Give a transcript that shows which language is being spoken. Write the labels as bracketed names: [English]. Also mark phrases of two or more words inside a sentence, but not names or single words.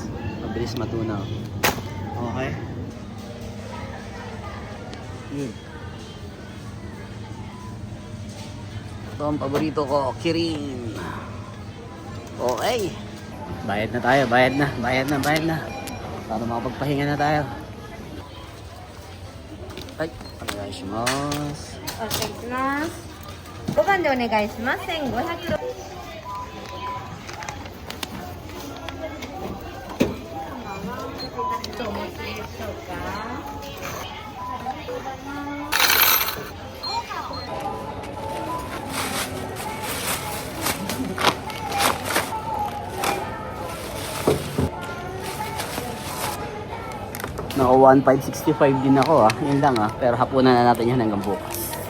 [Filipino] Mabilis matunaw. Okay. Yun. Ito ang paborito ko, Kirin. Okay. Bayad na tayo, bayad na. Para makapagpahinga na tayo. Ay, [Japanese] onegaishimasu. お願いします。5番でお願いします。1500。お持ちでしょうか。 [Filipino] Naka 1,565 din ako Yun lang Pero hapunan na natin yan hanggang bukas.